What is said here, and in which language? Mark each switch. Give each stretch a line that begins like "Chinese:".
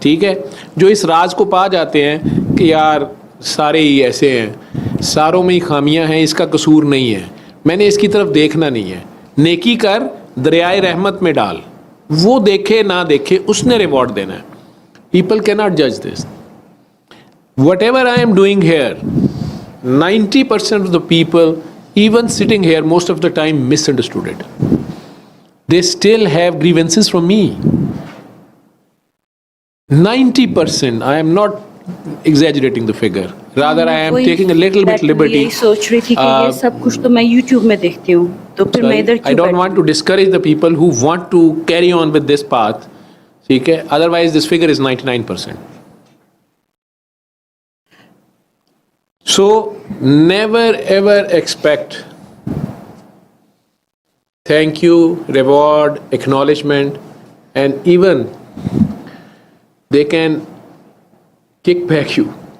Hindi: ठीक है, जो इस राज को पा जाते हैं कि यार सारे ही ऐसे हैं, सारों में ही खामियां हैं, इसका कसूर नहीं है, मैंने इसकी तरफ देखना नहीं है. नेकी कर, दरियाए रहमत में डाल, वो देखे ना देखे उसने रिवॉर्ड देना है.
English: People can not जज this. Whatever I am doing here, 90% of the people, even sitting here most of the time, misunderstood it. They still have grievances from me. 90%. I am not exaggerating the figure. Rather, I am taking a little bit liberty.
Hindi: यही सोच रही थी कि ये सब कुछ तो मैं YouTube में देखती हूँ, तो फिर मैं इधर क्यों?
English: I don't want to discourage the people who want to carry on with this path.
Hindi: ठीक है?
English: Otherwise, this figure is 99%. So never ever expect thank you, reward, acknowledgement, and even they can kick back you.